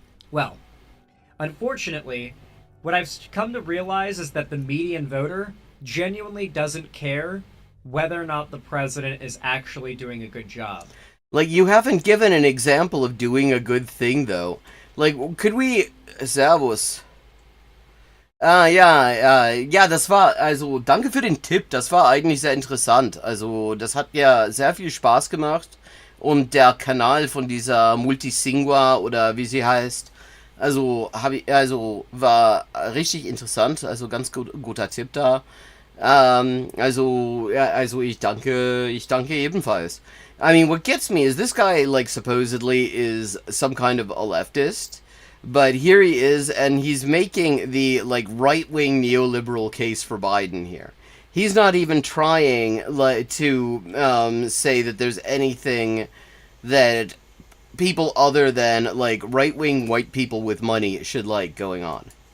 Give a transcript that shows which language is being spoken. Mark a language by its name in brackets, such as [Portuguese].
[English] Well, unfortunately, what I've come to realize is that the median voter genuinely doesn't care whether or not the president is actually doing a good job. Like, you haven't given an example of doing a good thing, though. Like, could we... Servus. [German] Ja, das war, also, danke für den Tipp, das war eigentlich sehr interessant. Also, das hat ja sehr viel Spaß gemacht. Und der Kanal von dieser Multisingua, oder wie sie heißt, also, war richtig interessant, also ganz guter Tipp da. Ich danke ebenfalls. [English] I mean, what gets me is this guy, like, supposedly is some kind of a leftist. But here he is, and he's making the, like, right-wing neoliberal case for Biden here. He's not even trying to say that there's anything that people other than, like, right-wing white people with money should like going on.